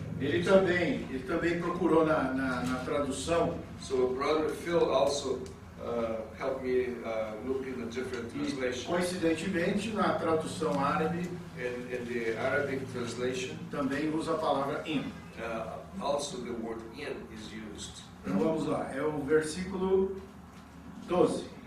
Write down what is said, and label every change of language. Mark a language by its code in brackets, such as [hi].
[pt] ele também procurou na tradução. [en] So brother Phil also helped me look in a different [pt] E, [en] translation. [pt] coincidentemente, na tradução árabe [en] In the Arabic translation, [pt] também usa a palavra in. [en] also the word in is used. [pt] Então vamos lá, é o versículo 12,